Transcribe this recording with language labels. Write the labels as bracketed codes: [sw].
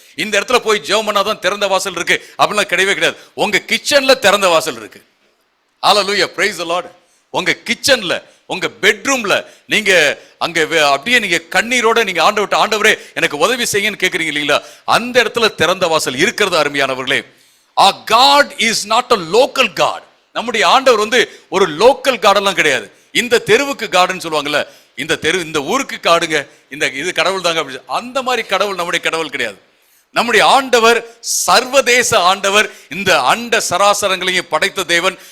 [ta] இந்த இடத்துல போய் ஜெபம் பண்ணாதான் திறந்த வாசல் இருக்கு அப்படின்லாம் கிடையவே கிடையாது. உங்க கிச்சன்ல திறந்த வாசல் இருக்கு. ஹல்லேலூயா, பிரைஸ் தி லார்ட். உங்க கிச்சன்ல, உங்க பெட்ரூம்ல நீங்க அங்க அப்படியே நீங்க கண்ணீரோட நீங்க ஆண்டவரே எனக்கு உதவி செய்யுன்னு கேட்குறீங்க இல்லைங்களா, அந்த இடத்துல திறந்த வாசல் இருக்கிறது. அருமையானவர்களே, [en] our God is not a local God. [ta] நம்முடைய ஆண்டவர் வந்து ஒரு லோக்கல் காடெல்லாம் கிடையாது. இந்த தெருவுக்கு காடுன்னு சொல்லுவாங்கல்ல, இந்த தெரு இந்த ஊருக்கு காடுங்க, இந்த இது கடவுள் தாங்க அப்படி, அந்த மாதிரி கடவுள் நம்முடைய கடவுள் கிடையாது. நம்முடைய ஆண்டவர் சர்வதேச ஆண்டவர். இந்த அண்ட சராசரங்களையும் படைத்த தேவன்.